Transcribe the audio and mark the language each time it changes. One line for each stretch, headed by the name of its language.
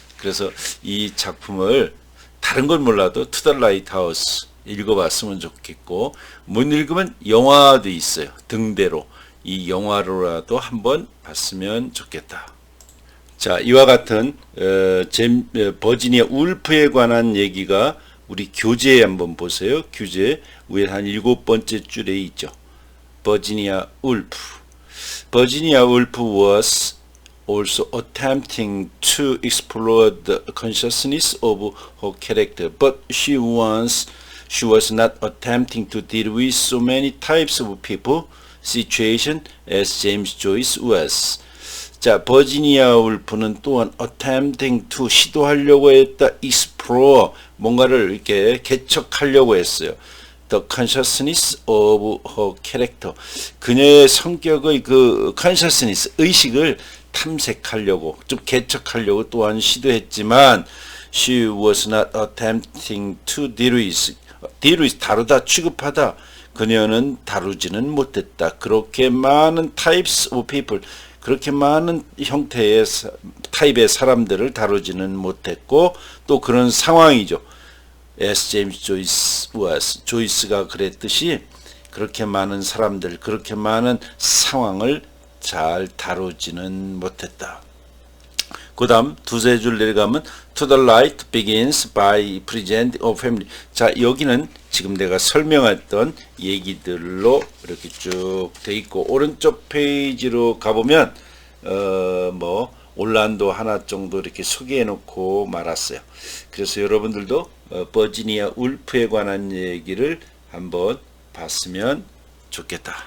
Korean: 그래서 이 작품을 다른 건 몰라도 To the Lighthouse 읽어봤으면 좋겠고, 못 읽으면 영화도 있어요. 등대로. 이 영화로라도 한번 봤으면 좋겠다. 자, 이와 같은 버지니아 울프에 관한 얘기가 우리 교재에 한번 보세요. 교재 위에 한 7번째 줄에 있죠. 버지니아 울프.
English: 버지니아 울프 was also attempting to explore the consciousness of her character, but she was not attempting to deal with so many types of people, situation as James Joyce was.
Korean: 자, 버지니아 울프는 또한
English: attempting to
Korean: 시도하려고 했다. explore 뭔가를 이렇게 개척하려고 했어요.
English: The consciousness of her character.
Korean: 그녀의 성격의 그 consciousness 의식을 탐색하려고 좀 개척하려고 또한 시도했지만
English: she was not attempting to deal with
Korean: 다루다 취급하다. 그녀는 다루지는 못했다. 그렇게 많은
English: types of people,
Korean: 그렇게 많은 형태의 타입의 사람들을 다루지는 못했고 또 그런 상황이죠.
English: as James Joyce was.
Korean: 조이스가 그랬듯이 그렇게 많은 사람들, 그렇게 많은 상황을 잘 다루지는 못했다. 그 다음 두세 줄 내려가면
English: To the light begins by present of family.
Korean: 자, 여기는 지금 내가 설명했던 얘기들로 이렇게 쭉 돼 있고, 오른쪽 페이지로 가보면 뭐 올란도 하나 정도 이렇게 소개해 놓고 말았어요. 그래서 여러분들도 버지니아 울프에 관한 얘기를 한번 봤으면 좋겠다.